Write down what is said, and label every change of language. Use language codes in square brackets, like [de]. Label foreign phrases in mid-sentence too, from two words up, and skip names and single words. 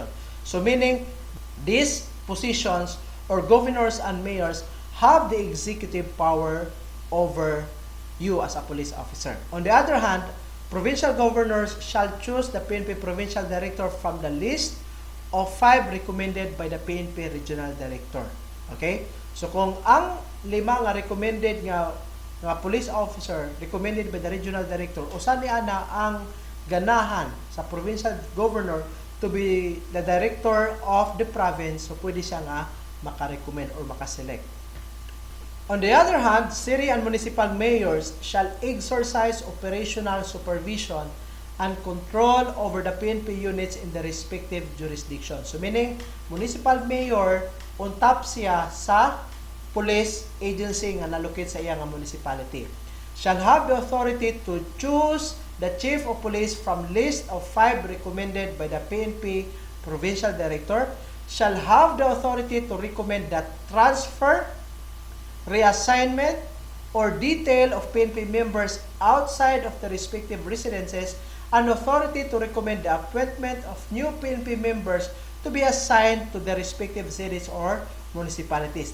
[en] So meaning, these positions or governors and mayors have the executive power over you as a police officer. On the other hand, provincial governors shall choose the PNP provincial director from the list of 5 recommended by the PNP regional director. [ceb] Okay? So kung ang 5 nga recommended nga [en] police officer recommended by the regional director, [ceb] usa niya na ang ganahan sa provincial governor [en] to be the director of the province, [ceb] so pwede siya nga makarecommend or makaselect. [en] On the other hand, city and municipal mayors shall exercise operational supervision and control over the PNP units in the respective jurisdiction. So meaning, municipal mayor, on top [ceb] siya sa [en] police agency [ceb] nga nalocate sa iya nga municipality. [en] Shall have the authority to choose the chief of police from list of 5 recommended by the PNP provincial director. Shall have the authority to recommend that transfer, reassignment, or detail of PNP members outside of the respective residences, and authority to recommend the appointment of new PNP members to be assigned to the respective cities or municipalities.